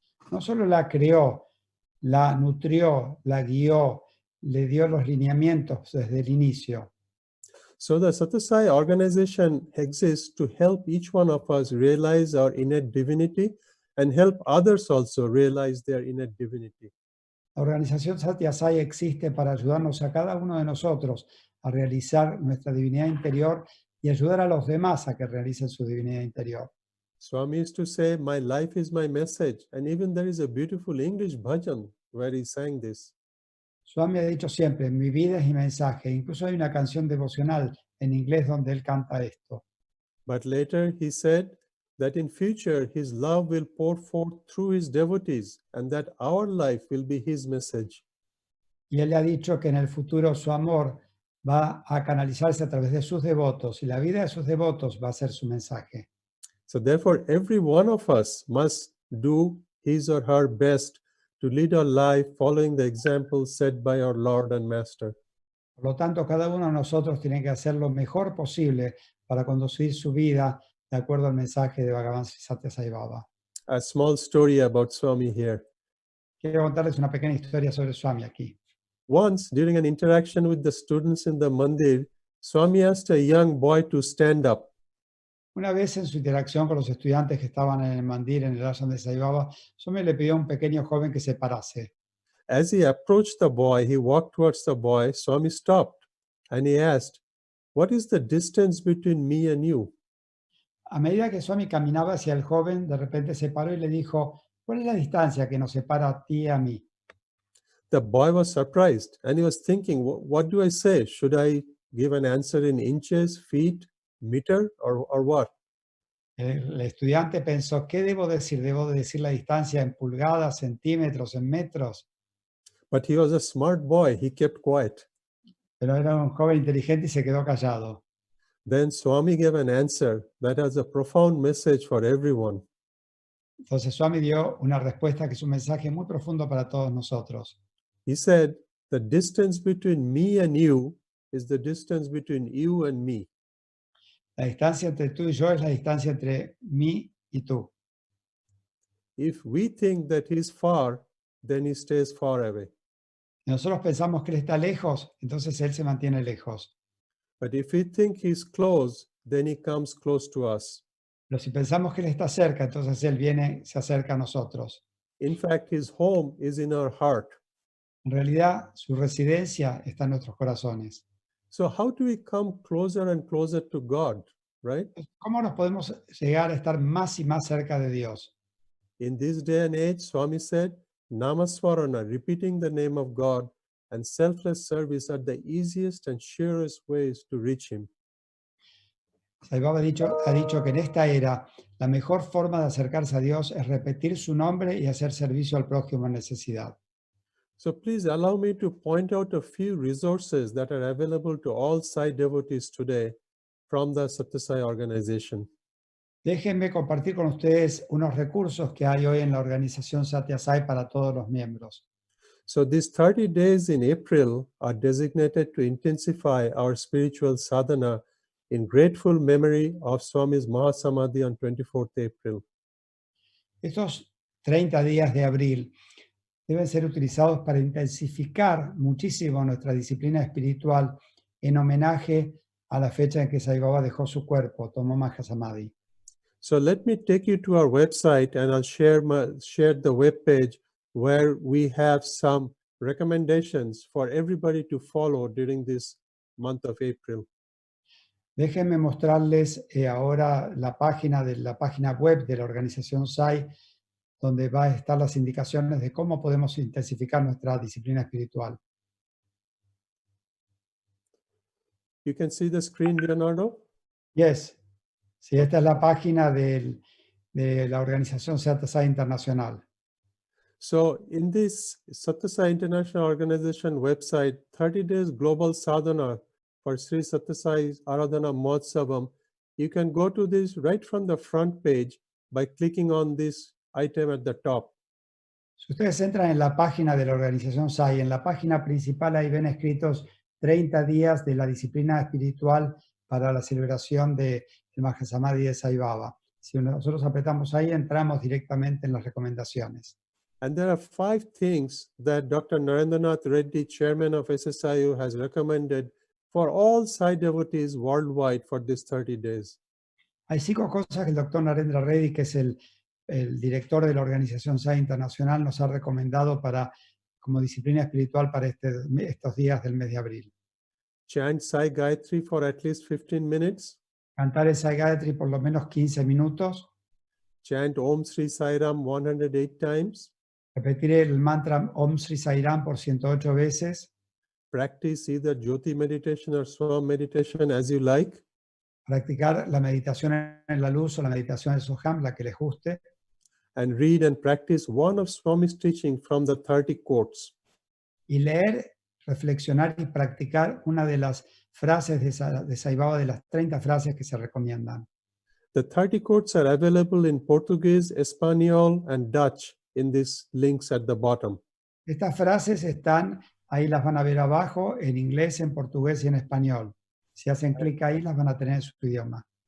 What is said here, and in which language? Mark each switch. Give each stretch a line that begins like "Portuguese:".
Spanish: No solo la creó, la nutrió, la guió, le dio los lineamientos desde el inicio.
English: So the Sathya organization exists to help each one of us realize our innate divinity and help others also realize their innate divinity.
Spanish: La organización Sathya existe para ayudarnos a cada uno de nosotros a realizar nuestra divinidad interior y ayudar a los demás a que realicen su divinidad interior.
English: Swami used to say, "My life is my message," and even there is a beautiful English bhajan where he sang this.
Spanish: Swami ha dicho siempre, mi vida es mi mensaje. Incluso hay una canción devocional en inglés donde él canta esto.
English: But later he said that in future his love will pour forth through his devotees and that our life will be his message.
Spanish: Y él le ha dicho que en el futuro su amor va a canalizarse a través de sus devotos y la vida de sus devotos va a ser su mensaje.
English: So therefore, every one of us must do his or her best to lead our life following the example set by our Lord and Master.
Spanish: Por lo tanto, cada uno de nosotros tiene que hacer lo mejor posible para conducir su vida de acuerdo al mensaje de Bhagavan Sathya Sai Baba.
English: A small story about Swami here.
Spanish: Quiero contarles una pequeña historia sobre Swami aquí.
English: Once, during an interaction with the students in the mandir, Swami asked a young boy to stand up.
Spanish: Una vez en su interacción con los estudiantes que estaban en el mandir, en el ashram de Sai Baba, Swami le pidió a un pequeño joven que se parase.
English: As he approached the boy, he walked towards the boy. Swami stopped and he asked, "What is the distance between me and you?"
Spanish: A medida que Swami caminaba hacia el joven, de repente se paró y le dijo, ¿cuál es la distancia que nos separa a ti y a mí?
English: The boy was surprised and he was thinking, what do I say? Should I give an answer in inches, feet, meter, or what?
Spanish: El estudiante pensó, ¿qué debo decir? ¿Debo decir la distancia en pulgadas, centímetros, en metros?
English: But he was a smart boy. He kept quiet.
Spanish: Pero era un joven inteligente y se quedó callado.
English: Then Swami gave an answer that has a profound message for everyone.
Spanish: Entonces Swami dio una respuesta que es un mensaje muy profundo para todos nosotros.
English: He said, "The distance between me and you is the distance between you and me."
Spanish: La distancia entre tú y yo es la distancia entre mí y tú.
English: If we think that he's far, then he stays far away.
Spanish: Si nosotros pensamos que Él está lejos, entonces Él se mantiene lejos.
English: But if we think he's close, then he comes close to us.
Spanish: Pero si pensamos que Él está cerca, entonces Él viene, se acerca a nosotros.
English: In fact, his home is in our heart.
Spanish: En realidad, su residencia está en nuestros corazones.
English: So how do we come closer and closer to God, right?
Spanish: ¿Cómo nos podemos llegar a estar más y más cerca de Dios?
English: In this day and age, Swami said, Namaswarana, repeating the name of God, and selfless service are the easiest and surest ways to reach him.
Spanish: Sai Baba ha dicho que en esta era la mejor forma de acercarse a Dios es repetir su nombre y hacer servicio al prójimo en necesidad.
English: So please allow me to point out a few resources that are available to all Sai devotees today from the Sathya Sai organization.
Spanish: Déjenme compartir con ustedes unos recursos que hay hoy en la organización Sathya Sai para todos los miembros.
English: So these 30 days in April are designated to intensify our spiritual sadhana in grateful memory of Swami's Mahasamadhi on 24th April.
Spanish: Estos 30 días de abril deben ser utilizados para intensificar muchísimo nuestra disciplina espiritual en homenaje a la fecha en que Sai Baba dejó su cuerpo, tomó Mahasamadhi.
English: So let me take you to our website and I'll share the webpage where we have some recommendations for everybody to follow during this month of April.
Spanish: Déjenme mostrarles ahora la página web de la Organización SAI, donde va a estar las indicaciones de cómo podemos intensificar nuestra disciplina espiritual.
English: You can see the screen, Leonardo? Yes.
Spanish: Sí, esta es la página de la Organización Sathya Internacional.
English: So in this Sathya International Organization website, 30 Days Global Sadhana for Sri Sathya Sai Aradhana Mahotsavam, you can go to this right from the front page by clicking on this item at the top.
Spanish: Si ustedes entran en la página de la Organización SAI, en la página principal ahí ven escritos 30 días de la disciplina espiritual para la celebración del Mahasamadhi de Sai Baba. Si nosotros apretamos ahí, entramos directamente en las recomendaciones.
English: And there are 5 things that Dr. Narendranath Reddy, chairman of SSIU, has recommended for all Sai devotees worldwide for these 30 days.
Spanish: Hay 5 cosas que el Dr. Narendra Reddy, que es el director de la Organización SAI Internacional, nos ha recomendado como disciplina espiritual para estos días del mes de abril.
English: Chant Sai Gayatri for at least 15 minutes.
Spanish: Cantar el Sai Gayatri por lo menos 15 minutos.
English: Chant Om Sri Sai Ram 108 times.
Spanish: Repetir el mantra Om Sri Sai Ram por 108 veces.
English: Practice either Jyoti meditation or Swam meditation as you like.
Spanish: Practicar la meditación en la luz o la meditación de Soham, la que les guste.
English: And read and practice one of Swami's teaching from the 30 quotes.
Spanish: Y leer, reflexionar y practicar una de las frases de Sai Baba, de las 30 frases que se recomiendan.
English: The 30 quotes are available in Portuguese, Espanol, and Dutch in these links at the bottom.
Spanish: Estas frases están, ahí las van a ver abajo, en inglés, en portugués y en español. Si hacen clic ahí, las van a tener en su idioma.